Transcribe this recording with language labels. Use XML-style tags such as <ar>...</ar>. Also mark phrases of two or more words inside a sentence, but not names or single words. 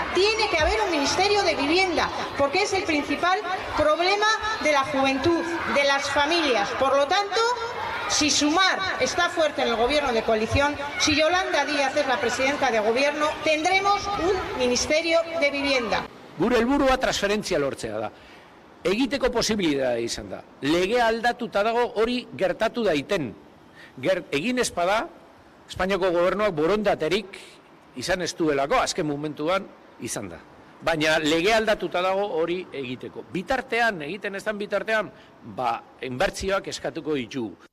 <es>Tiene que haber un ministerio de vivienda, porque es el principal problema de la juventud, de las familias. Por lo tanto, si Sumar está fuerte en el gobierno de coalición, si Yolanda Díaz es la presidenta de gobierno, tendremos un ministerio de vivienda.</es> <eu>Gure helburua transferentzia lortzea da. Egiteko posibilitatea izan da. Legea aldatuta dago hori gertatu daiten. Egin ez bada, Espainiako gobernuak borondaterik izan ez duelako, azken momentuan izan da. Baina lege aldatuta dago hori egiteko. Bitartean, egiten ez den bitartean, inbertsioak eskatuko ditugu.</eu>